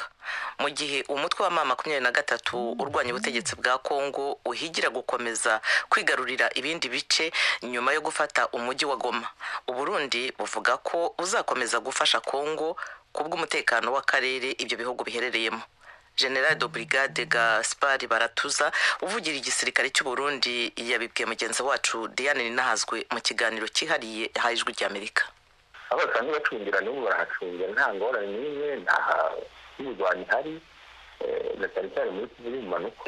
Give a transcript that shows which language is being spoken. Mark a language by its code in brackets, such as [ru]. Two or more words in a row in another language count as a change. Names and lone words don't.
[rw] Mu gihe umutwe wa M23 urwanya ubutegetsi bwa Kongo uhigira gukomeza kwigarurira ibindi bice nyuma yo gufata umujyi wa Goma. Uburundi buvuga ko uzakomeza gufasha Kongo kubw'umutekano w'akarere ibyo bihugu biherereyemo. General de Brigade Gaspard Baratuza uvugira igisirikare cy'u Burundi yabibwiye mugenzi wacu Diane Ninahazwe mu kiganiro cyihariye hajwe ry'Amerika. [rn] Abasanzwe bacungira n'ubu barahacungira nta ngorane n'imwe nta y'urwanya hari cyane muri Kivu manuko.